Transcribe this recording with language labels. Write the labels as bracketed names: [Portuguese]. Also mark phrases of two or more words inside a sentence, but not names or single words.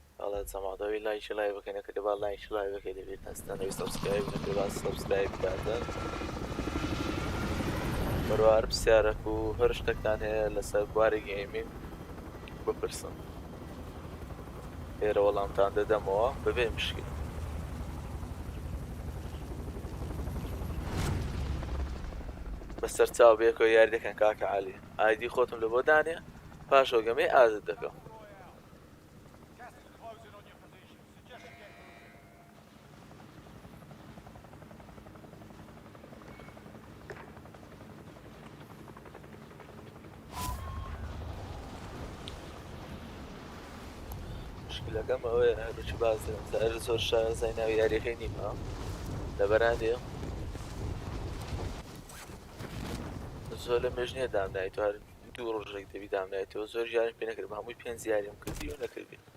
[Central Kurdish] کاناڵە جەمادەوەی لایکی لای بکەنە کە با لایکی لای بکەی دەبێت هەستانەوەی سەبسکرایب نەکرد با سەبسکرایب بکاتن بەروار پرسیارێک و هەر شتێکتان هەیە لەسەر بواری گەیمینگ بپرسن لێرە وەڵامتان دەدەمەوە بەبێ مشکل بەسەر چاو بێکەوە یاری دەکەن کاکە عەلی ئایدی خۆتم لە بۆ دانێ پاش ئۆگەمەی ئازت دەکەم [English] Gas is closing on your position. Suggest you get [Central Kurdish] مشکلەکەم ئەوەیە هەروچی باز دەکەم زۆر شارەزای ناوی یاریەکەی نیمە لەبەرادێ زۆر لە مێژنیە دامنایێت و هەر دوو ڕۆژێک دەبی دامنایێتەوە زۆر یاریم پێ نەکردم هەمووی پێنج یاریم کردی و نەکردی